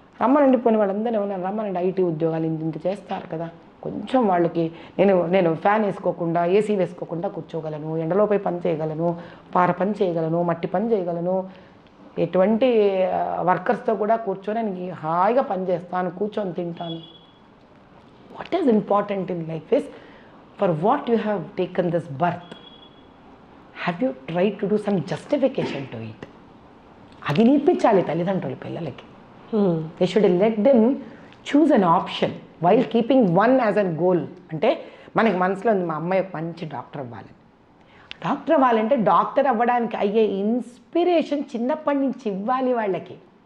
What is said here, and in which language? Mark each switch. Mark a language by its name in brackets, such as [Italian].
[Telugu] రమ్మనండి, పోనీ వాళ్ళందరూ ఏమన్నా రమ్మనండి, ఐటీ ఉద్యోగాలు ఇంత చేస్తారు కదా, కొంచెం వాళ్ళకి నేను ఫ్యాన్ వేసుకోకుండా ఏసీ వేసుకోకుండా కూర్చోగలను, ఎండలోపై పని చేయగలను, పార పని చేయగలను, మట్టి పని చేయగలను, ఎటువంటి వర్కర్స్తో కూడా కూర్చొని నేను హాయిగా పని చేస్తాను, కూర్చొని తింటాను. [English] What is important in life is, for what you have taken this birth, have you tried to do some justification to it? [Telugu] అది నేర్పించాలి తల్లిదండ్రులు పిల్లలకి. [English] They should let them choose an option while keeping one as an goal. [Telugu] అంటే మనకి మనసులో ఉంది, మా అమ్మాయి ఒక మంచి డాక్టర్ అవ్వాలి. డాక్టర్ అవ్వాలంటే డాక్టర్ అవ్వడానికి అయ్యే ఇన్స్పిరేషన్ చిన్నప్పటి నుంచి ఇవ్వాలి వాళ్ళకి.